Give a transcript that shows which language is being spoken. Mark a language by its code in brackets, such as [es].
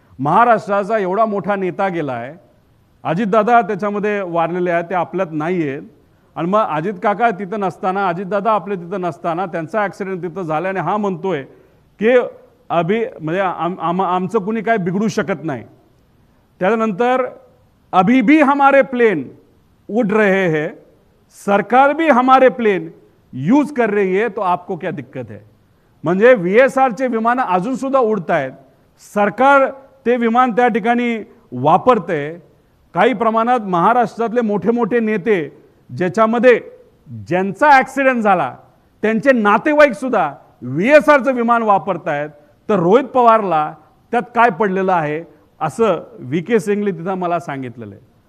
[mr] महाराष्ट्राचा एवढा मोठा नेता गेला आहे, अजितदादा त्याच्यामध्ये वारलेले आहेत, ते आपल्यात नाही आहेत. आणि मग अजित काका तिथं नसताना, अजितदादा आपले तिथं नसताना त्यांचा ॲक्सिडेंट तिथं झाला आणि हा म्हणतोय की म्हणजे आमचं कुणी काय बिघडू शकत नाही. [hi] त्यानंतर अभी भी हमारे प्लेन उड़ रहे हैं, सरकार भी हमारे प्लेन यूज कर रही है, तो आपको क्या दिक्कत है. [mr] म्हणजे VSRचे विमान अजून सुद्धा उडत आहेत, सरकार ते विमान त्या ठिकाणी वापरते. काही प्रमाणात महाराष्ट्रातले मोठे मोठे नेते ज्याच्यामध्ये ज्यांचा ॲक्सिडेंट झाला त्यांचे नातेवाईक सुद्धा VSRचं विमान वापरत आहेत, तर रोहित पवारला त्यात काय पडलेलं आहे असं VK सिंगने तिथं मला सांगितलेलं आहे.